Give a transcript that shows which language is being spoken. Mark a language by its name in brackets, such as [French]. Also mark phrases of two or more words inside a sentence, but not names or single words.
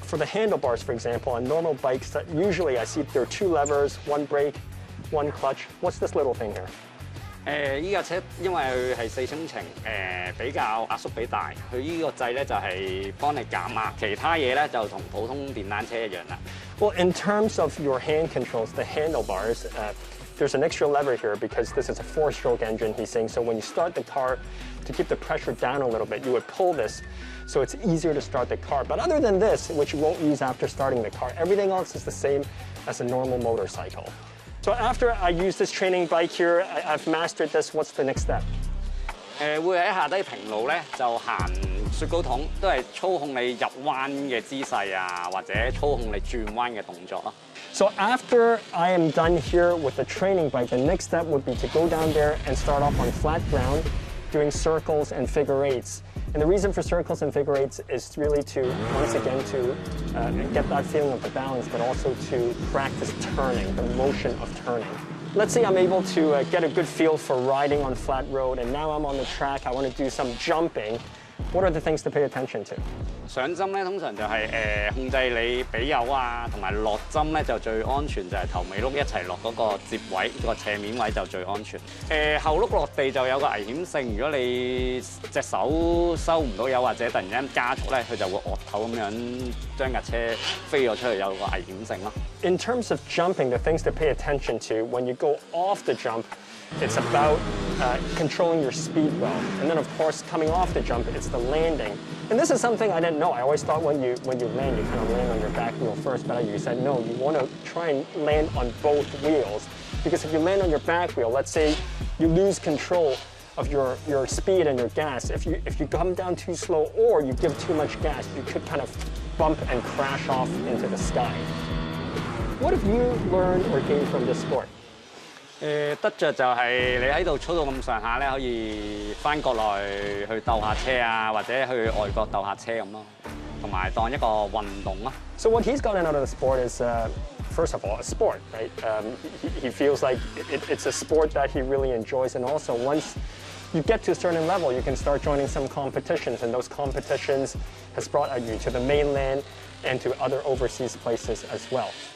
[English] For the handlebars, for example, on normal bikes, usually I see there are 2 levers, 1 brake, 1 clutch. What's this little thing here? [Cantonese] 依架車因為佢係4衝程，比較壓縮比大，佢依個掣咧就係幫你減壓，其他嘢咧就同普通電單車一樣啦。 [English] Well, in terms of your hand controls, the handlebars, there's an extra lever here because this is a 4-stroke engine, he's saying. So when you start the car, to keep the pressure down a little bit, you would pull this so it's easier to start the car. But other than this, which you won't use after starting the car, everything else is the same as a normal motorcycle. So after I use this training bike here, I've mastered this, what's the next step? [Cantonese] 會喺下低平路咧就行雪糕筒，都係操控你入彎嘅姿勢啊，或者操控你轉彎嘅動作咯。 [English] So after I am done here with the training bike, the next step would be to go down there and start off on flat ground, doing circles and figure eights. And the reason for circles and figure eights is really to, once again, to get that feeling of the balance, but also to practice turning, the motion of turning. Let's say I'm able to get a good feel for riding on flat road, and now I'm on the track, I want to do some jumping. What are the things to pay attention to? [Cantonese] 上針咧通常就係控制你比油啊，同埋落針咧就最安全，就係頭尾轆一齊落嗰個接位，個斜面位就最安全。後轆落地就有個危險性，如果你隻手收唔到油或者突然間加速咧，佢就會惡頭咁樣將架車飛咗出去，有個危險性咯。 [English] In terms of jumping, the things to pay attention to when you go off the jump, it's about controlling your speed well. And then, of course, coming off the jump, it's the landing. And this is something I didn't know. I always thought when you land, you kind of land on your back wheel first, but you said, no, you want to try and land on both wheels. Because if you land on your back wheel, let's say you lose control of your speed and your gas. If you come down too slow or you give too much gas, you could kind of bump and crash off into the sky. What have you learned or gained from this sport? [Cantonese] 得着就係你喺度操到咁上下咧，可以翻國內去鬥下車啊，或者去外國鬥下車咁咯，同埋當一個運動咯。 [English] So what he's gotten out of the sport is, first of all, a sport, right? He feels like it's a sport that he really enjoys, and also once you get to a certain level, you can start joining some competitions, and those competitions has brought you to the mainland and to other overseas places as well.